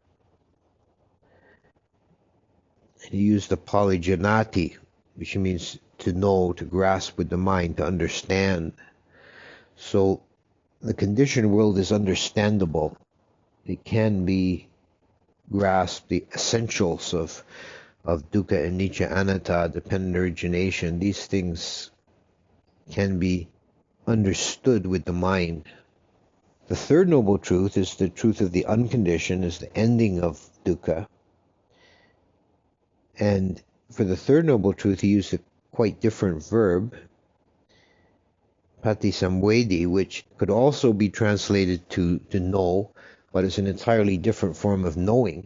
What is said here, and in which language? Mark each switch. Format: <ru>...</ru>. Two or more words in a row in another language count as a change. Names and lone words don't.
<en>He used the polygenati, which means to know, to grasp with the mind, to understand. So the conditioned world is understandable. It can be grasped, the essentials of</en> <pi>dukkha, anicca, anatta,</pi> <en>dependent origination. These things can be understood with the mind. The third noble truth is the truth of the unconditioned, is the ending of dukkha. And for the third noble truth, he used a quite different verb, patisamvedi, which could also be translated to know, but it's an entirely different form of knowing.</en>